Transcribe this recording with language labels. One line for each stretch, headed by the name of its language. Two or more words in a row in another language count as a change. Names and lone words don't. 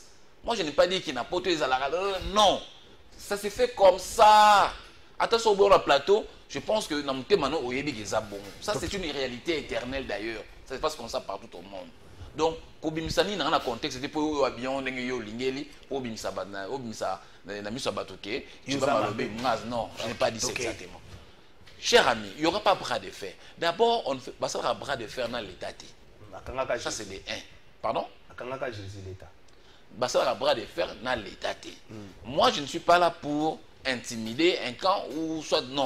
French: Moi je n'ai pas dit qu'il n'a pas tous les alarmes. Non, ça s'est fait comme ça. Attention au bord du plateau, je pense que dans mon thème, ça c'est une réalité éternelle d'ailleurs. Ça se passe comme ça partout au monde. Donc, Kobimisani dans un contexte, c'était pour avion, lingeli, pour
Lingala: Bimisa na miso batoké,
French: non, je n'ai pas dit ça exactement. Cher ami, il n'y aura pas bras de fer. D'abord, on fait un bras de fer dans l'État. Ça c'est des 1. Pardon? Un bras de fer dans l'État. Moi, je ne suis pas là pour intimider un camp ou soit non.